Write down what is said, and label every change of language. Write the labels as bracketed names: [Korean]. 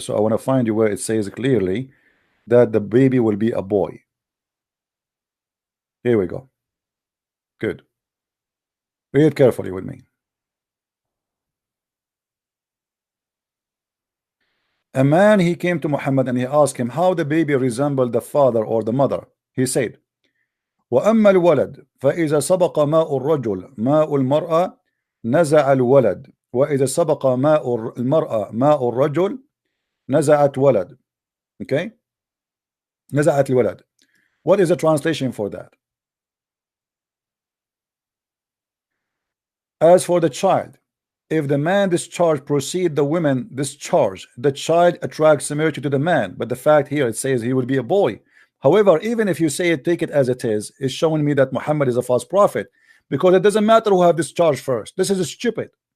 [English] So I want to find you where it says clearly that the baby will be a boy. Here we go. Good. Read carefully with me. A man, he came to Muhammad and he asked him how the baby resembled the father or the mother. He said, [Arabic] وأما الولد فإذا سبق ماء الرجل ماء المرأة نزع الولد وإذا سبق ماء المرأة ماء الرجل نزعت ولد. Okay, نزعت الولد. [English] What is the translation for that? As for the child, if the man discharge proceed, the women discharge, the child attracts similarity to the man. But the fact here, it says he will be a boy. However, even if you say it, take it as it is, it's showing me that Muhammad is a false prophet, because it doesn't matter who have discharged first. This is stupid.